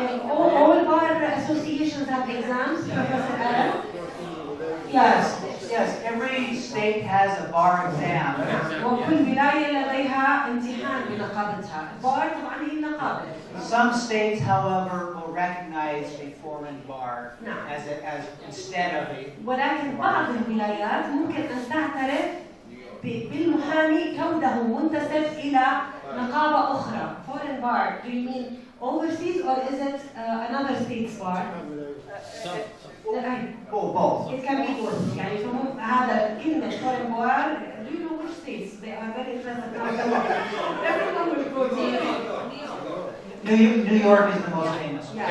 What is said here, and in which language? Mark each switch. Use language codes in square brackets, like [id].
[en] All bar associations have exams, Professor Aaron. Yes, every state has a bar exam. [ar] وكل ولاية لديها امتحان بنقابتها. البار طبعا هي النقابة. [en] Some states, however, will recognize a foreign bar as instead of a. [ar] ولكن بعض الولايات ممكن أن تعترف بالمحامي كونه منتسب إلى نقابة أخرى. [en] Foreign bar. Do you mean overseas or is it another state's bar? Both. It can be both. [ar] يعني فهم هذا كلمة foreign bar. [en] Do you know which states? They are very interested. Everyone will go to New York is the most famous.